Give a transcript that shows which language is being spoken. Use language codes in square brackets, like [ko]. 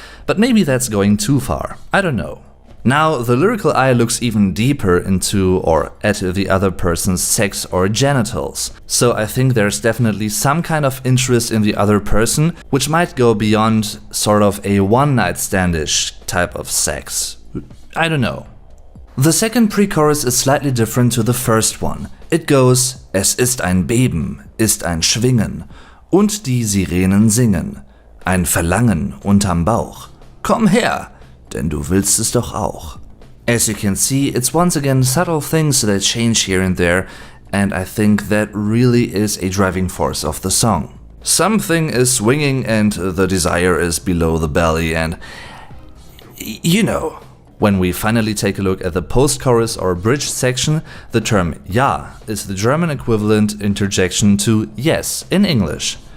[en] But maybe that's going too far, I don't know. Now, the lyrical I looks even deeper into or at the other person's sex or genitals, so I think there's definitely some kind of interest in the other person, which might go beyond sort of a one-night standish type of sex. I don't know. The second pre-chorus is slightly different to the first one. It goes: [de] Es ist ein Beben, ist ein Schwingen, und die Sirenen singen, ein Verlangen unterm Bauch. Komm her, denn du willst es doch auch. [en] As you can see, it's once again subtle things that change here and there, and I think that really is a driving force of the song. Something is swinging and the desire is below the belly, and you know. When we finally take a look at the post-chorus or bridge section, the term ja is the German equivalent interjection to yes in English.